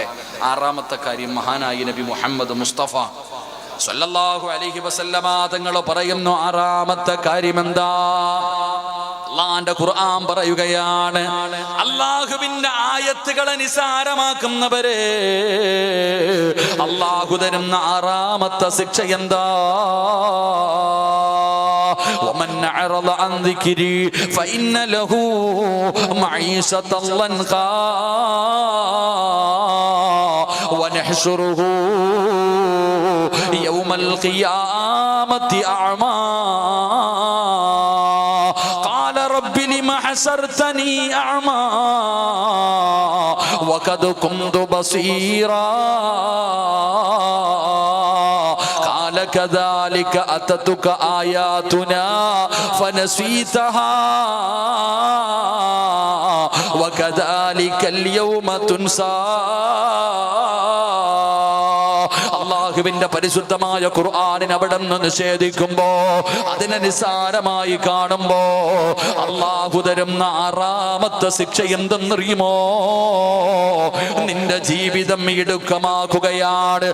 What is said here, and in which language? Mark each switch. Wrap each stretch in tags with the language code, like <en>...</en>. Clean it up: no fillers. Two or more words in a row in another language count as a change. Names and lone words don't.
<ml>ആറാമത്തെ കാര്യം, മഹാനായി നബി മുഹമ്മദ് മുസ്തഫ</ml> <ar>صلى الله عليه وسلم</ar> <ml>തങ്ങൾ പറയുന്നു. ആറാമത്തെ കാര്യം എന്താ? അള്ളാന്റെ ഖുർആൻ പറയുകയാണ്, അള്ളാഹുവിന്റെ ആയത്തുകളെ നിസാരമാക്കുന്നവരെ അള്ളാഹു തരുന്ന ആറാമത്തെ ശിക്ഷ എന്താ?</ml> <ar>ومن أعرض عن ذكري فإن له معيشة ضنكا ونحشره يوم القيامة أعمى قال رب لم حشرتني أعمى وقد كنت بصيرا قال كذلك أتتك آياتنا فنسيتها وكذلك اليوم تنسى.</ar> <ml>അള്ളാഹുവിന്റെ പരിശുദ്ധമായ ഖുർആനിനെ അവിടെ നിന്ന് നിഷേധിക്കുമ്പോ, അതിനെ നിസ്സാരമായി കാണുമ്പോ അള്ളാഹു തരുന്ന ആറാമത്തെ ശിക്ഷ എന്തെന്നറിയുമോ? നിന്റെ ജീവിതം ഇടുക്കമാക്കുകയാണ്.</ml>